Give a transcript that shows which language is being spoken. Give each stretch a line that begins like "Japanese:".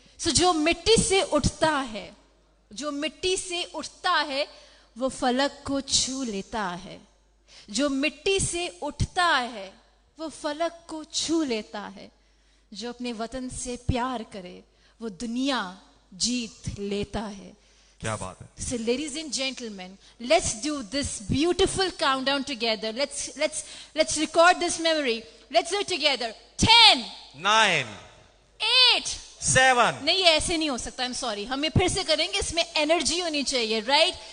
Urdu: سو جو مٹی سے اٹھتا ہے, جو مٹی سے اٹھتا ہے وہ فلک کو چھو لیتا ہے. جو مٹی سے اٹھتا ہے وہ فلک کو چھو لیتا ہے. جو اپنے وطن سے پیار کرے وہ دنیا جیت لیتا ہے. کیا بات ہے.
English: So ladies and gentlemen, let's do this beautiful countdown together. Let's record this memory. Let's do it together. 10 9 8 7.
Urdu: نہیں, یہ ایسے نہیں ہو سکتا,
English: I'm sorry.
Urdu: ہم یہ پھر سے کریں گے, اس میں انرجی ہونی چاہیے,
English: right?